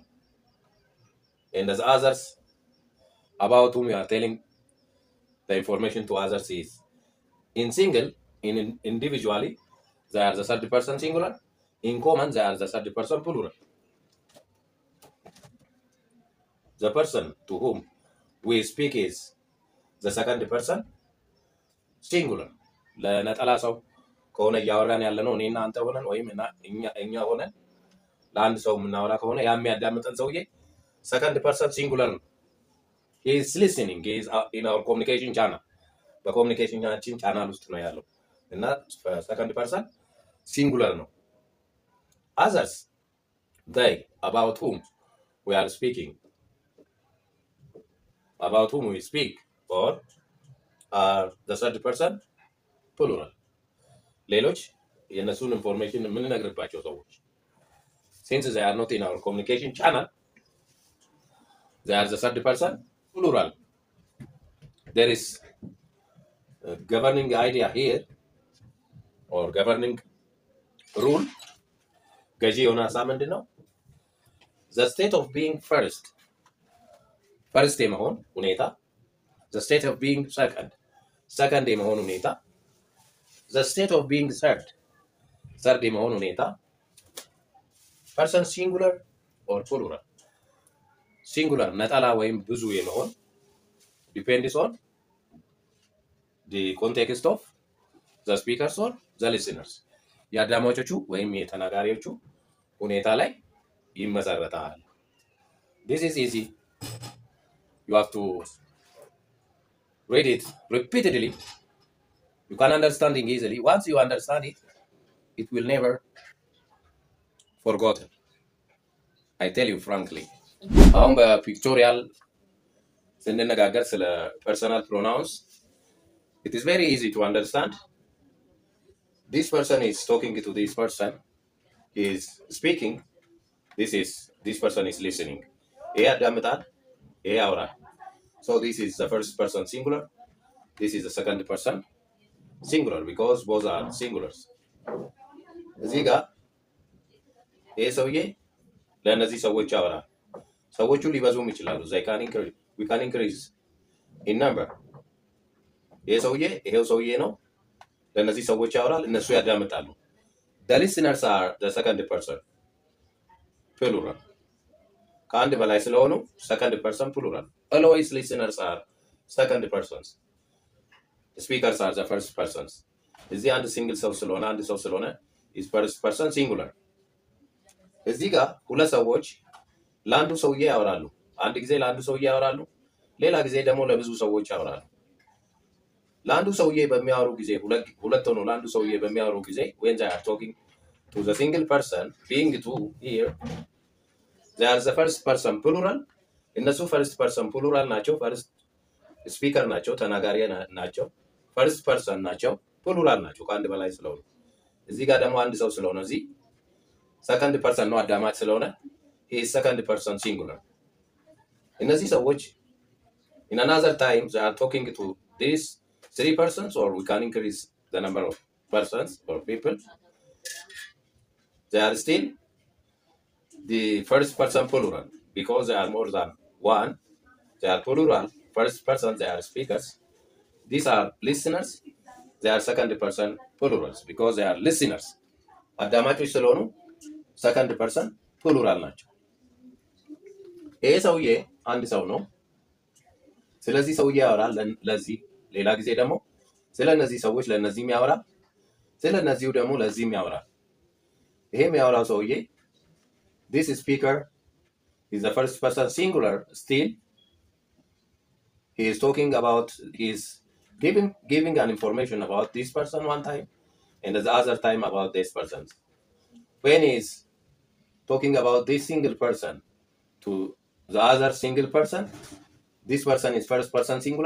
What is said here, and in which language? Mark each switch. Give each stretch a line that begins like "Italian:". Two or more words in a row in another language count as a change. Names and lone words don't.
English: And the others about whom we are telling the information to others is in single, in individually, they are the third person singular. In common, they are the third person plural. The person to whom we speak is the second person singular.
Amharic: ለነጠላ ሰው ከሆነ እያወራን ያለ ነው እኔና አንተ ሆነን ወይም እኛ ሆነን ለአንድ ሰው የምናወራ ከሆነ ያ የሚያዳምጠን ሰውዬ
English: second person singular
Amharic: ነው።
English: he is listening, he is in our communication channel.
Amharic: በኮሚኒኬሽናችን ቻናል ውስጥ ነው ያለው እና
English: second person singular ነው። others, they, about whom we are speaking, about whom we speak or are the third person plural.
Amharic: ሌሎች የነሱን ኢንፎርሜሽን የምንነግርባቸው ሰዎች
English: since they are not in our communication channel, they are the third person plural. There is a governing idea here or governing rule.
Amharic: ገዢ የሆነ ሀሳብ ምንድን ነው?
English: the state of being first
Amharic: የመሆን ሁኔታ፣
English: the state of being second
Amharic: የመሆን ሁኔታ፣
English: the state of being third የመሆን ሁኔታ person singular or plural. singular
Amharic: ነጠላ ወይም ብዙ የመሆን
English: depends on the context of the speakers or the listeners.
Amharic: የአዳማጮቹ ወይም የተናጋሪዎቹ ሁኔታ ላይ ይመሰረታል።
English: this is easy. You have to read it repeatedly. You can understand it easily. Once you understand it, it will never forgotten. I tell you frankly.
Amharic: አሁን በፒክቶሪያል ስንነጋገር ስለ
English: personal pronouns, it is very easy to understand. This person is talking to this person, he is speaking, this person is listening.
Amharic: ይሄ ያዳምጣል፣ ይሄ ያወራል።
English: So this is the first person singular, this is the second person singular because both are singulars.
Amharic: እዚህ ጋር ይሄ ሰውዬ ለእነዚህ ሰዎች ያወራል። ሰዎቹ ሊበዙም ይችላሉ።
English: we can increase in number.
Amharic: ይሄው ሰውዬ ነው ለእነዚህ ሰዎች ያወራል፣ እነሱ ያዳምጣሉ።
English: the listeners are the second person plural.
Amharic: ከአንድ በላይ ስለሆኑ
English: second person plural. always listeners are second persons, speakers are the first persons.
Amharic: እዚህ አንድ ሲንግል ሰው ስለሆነ አንድ ሰው ስለሆነ
English: is first person singular.
Amharic: እዚህ ጋር ሁለት ሰዎች ለአንዱ ሰውዬ ያወራሉ። አንድ ጊዜ ለአንዱ ሰውዬ ያወራሉ፣ ሌላ ጊዜ ደግሞ ለብዙ ሰዎች ያወራሉ። ለአንዱ ሰውዬ በሚያወሩ ጊዜ ሁለት ሆኖ ለአንዱ ሰውዬ በሚያወሩ ጊዜ
English: when they are talking to the single person, being two here, they are the first person plural.
Amharic: እነሱ
English: first person plural
Amharic: ናቸው፣
English: first speaker
Amharic: ናቸው፣ ተናጋሪ ናቸው፣
English: first person
Amharic: ናቸው፣ plural ናቸው ከአንድ በላይ ስለሆኑ። እዚህ ጋር ደግሞ አንድ ሰው ስለሆነ እዚህ
English: second person
Amharic: ነው አዳማጭ ስለሆነ
English: he is second person singular.
Amharic: እነዚህ ሰዎች
English: in another time they are talking to these three persons, or we can increase the number of persons or people. They are still the first person plural because they are more than one. They are plural. First person, they are speakers. These are listeners. They are second person plurals because they are listeners.
Amharic: አዳማጮች ስለሆኑ
English: second person plural
Amharic: ናቸው። ይሄ ሰውዬ አንድ ሰው ነው። ስለዚህ ሰውዬ ያወራል ለዚህ፣ ሌላ ጊዜ ደግሞ ስለ እነዚህ ሰዎች ለእነዚህም ያወራል፣ ስለ እነዚሁ ደግሞ ለዚህም ያወራል። ይሄ የሚያወራው ሰውዬ
English: this speaker is the first person singular still. He is talking about, he is giving an information about this person one time, and the other time about this person. When he is talking about this single person to the other single person, this person is first person singular.